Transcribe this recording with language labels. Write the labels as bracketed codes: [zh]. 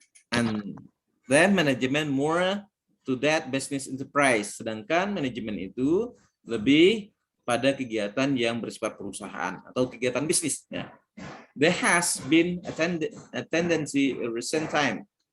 [en] And then management more to that business enterprise. [id] Sedangkan manajemen itu lebih pada kegiatan yang bersifat perusahaan atau kegiatan bisnis. Ya. [en] There has been a tendency in recent time.